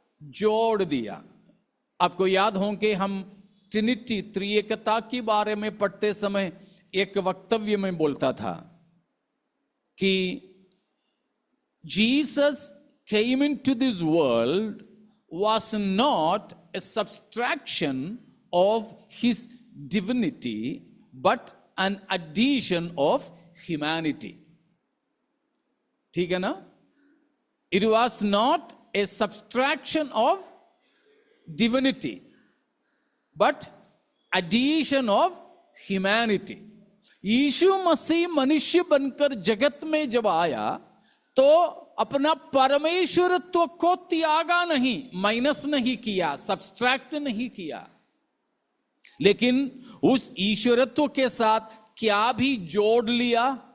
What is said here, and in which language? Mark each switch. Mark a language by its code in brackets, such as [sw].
[hi] जोड़ दिया। आपको याद हो कि हम ट्रिनिटी, त्रिएकता के बारे में पढ़ते समय एक वक्तव्य में बोलता था कि Jesus [en] came into this world was not a subtraction of his divinity but an addition of humanity, [hi] ठीक है ना। [en] It was not a subtraction of divinity but addition of humanity। [hi] यीशु मसीह मनुष्य बनकर जगत में जब आया तो अपना परमेश्वरत्व को त्यागा नहीं, माइनस नहीं किया, सब्सट्रैक्ट नहीं किया, लेकिन उस ईश्वरत्व के साथ क्या भी जोड़ लिया?